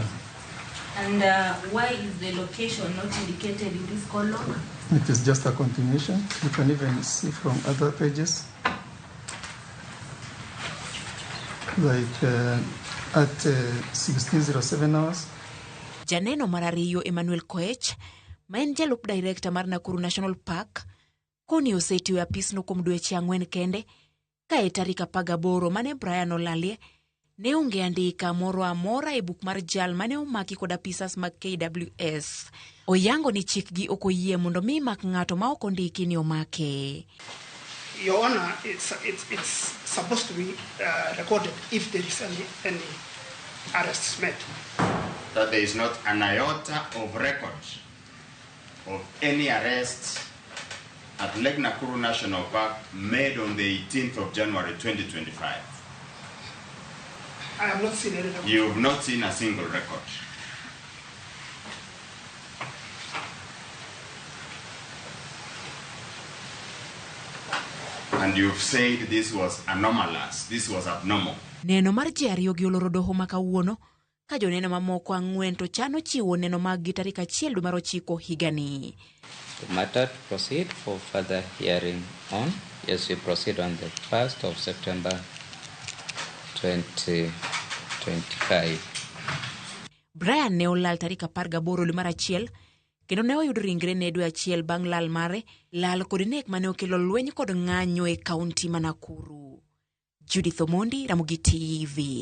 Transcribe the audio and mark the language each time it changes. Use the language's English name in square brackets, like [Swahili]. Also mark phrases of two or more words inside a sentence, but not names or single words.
[English] And why is the location not indicated in this call log? It is just a continuation. You can even see from other pages. Like at 16:07 hours. [Luo (Kenya and Tanzania)] Janeno marariyo Emmanuel Koech, ma en jalup director mar Nakuru National Park, koni osetiyo apisno kuom dweche 4 kende, ka e tarik 18 mane Brian olalie, ne onge andika moro amora e buk mar jal mane omaki kod apisas mag KWS. Oyango ni chikgi ok oyie mondo mi mak ng'ato ma ok ondiki ni omake. [English] Your Honor, it's supposed to be recorded if there is any arrests made. That there is not an iota of record of any arrests at Lake Nakuru National Park made on the 18th of January 2025. I have not seen any record. You have not seen a single record. And you've said this was anomalous, this was abnormal. [Luo (Kenya and Tanzania)] Neno mar ji ariyo gi oloro doho ma kawuono, ka joneno mamoko 4 to chano chiwo neno mag gi tarik 1 dwe mar 9 higani. [English] The matter to proceed for further hearing on. Yes, we proceed on the 1st of September 2025. [Luo (Kenya and Tanzania)] Brian ne olal tarik 18 dwe mar 1, kendo ne oyud ringre ne dwe 1 bang' lal mare, lal kod nek mane okelo lweny kod ng'anyo e kaunti ma Nakuru. Judith Omondi, Ramogi TV.